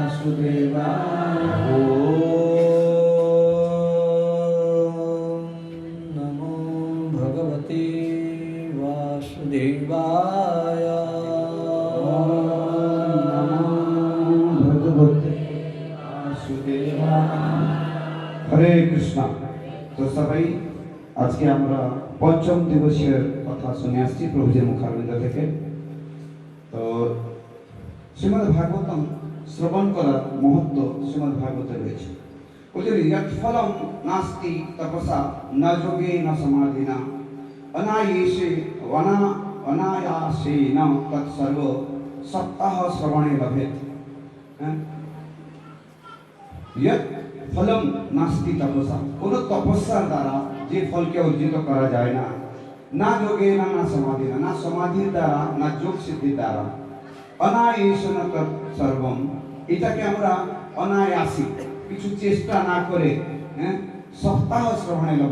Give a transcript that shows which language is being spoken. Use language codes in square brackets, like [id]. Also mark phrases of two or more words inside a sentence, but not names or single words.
[sa] वासुदेवाय। ओम नमो भगवते वासुदेवाय। हरे कृष्णा। [bn] তো সবাই আজকে আমরা পঞ্চম দিবসের কথা শুনে আসছি প্রভুজির মুখারবিন্দ থেকে। তো শ্রীমদ্ ভাগবতম শ্রবণ করার মহত্ব শ্রীমদ্ ভাগবতে রয়েছে। [sa] বলছেন যৎ ফলম নাস্তি তপসা ন যোগে ন সমাধিনা অনায়াসেন তৎসর্ব সপ্তাহ শ্রবণে লভেত। यत् फलम नास्ति तपसा, [bn] কোনো তপস্যার দ্বারা যে ফলকে অর্জিত করা যায় না, না যোগে না সমাধি না সমাধির দ্বারা না যোগ সিদ্ধির দ্বারা, [sa] অনায়াসেন তৎসর্বম, [bn] এটাকে আমরা অনায়াসী কিছু চেষ্টা না করে সপ্তাহ শ্রবণে লভ।